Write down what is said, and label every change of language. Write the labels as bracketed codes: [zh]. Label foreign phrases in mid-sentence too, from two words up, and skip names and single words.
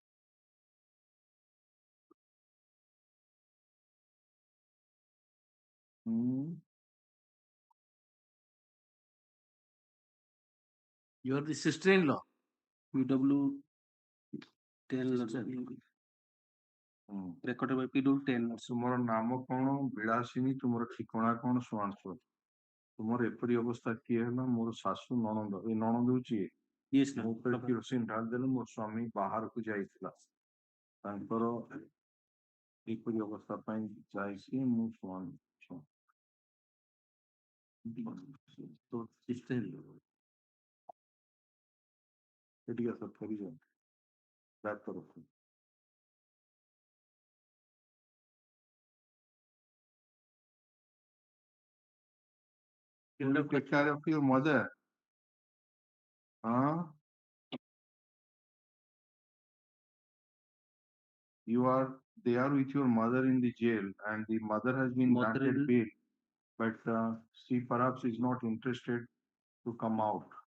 [en] You are the sister-in-law. PW 10 Lordship. Recorded by PW 10 Lordship. [or] ତୁମର ନାମ କଣ, ବିଳାସିନୀ, ତୁମର ଠିକଣା କଣ, [en] so and so. [or] ତୁମର ଏପରି ଅବସ୍ଥା କିଏ ହେଲା? ମୋର ଶାଶୁ ନଣନ୍ଦ। ଏ ନଣନ୍ଦ ହଉଛି [en] Yes, [or] ମୋ ଉପରେ କିରୋସିନ ଢାଳିଦେଲେ, ମୋ ସ୍ୱାମୀ ବାହାରକୁ ଯାଇଥିଲା, ତାଙ୍କର ଏପରି ଅବସ୍ଥା ପାଇଁ ଯାଇକି ମୁଁ ଶୁଣି ସେଠିକି ଆସ, ଫେରିଯାଅ ବ୍ୟାକ୍ ତରଫରୁ। [en] Can you take care of your mother? Huh? They are with your mother in the jail, and the mother has been granted bail, but she perhaps is not interested to come out.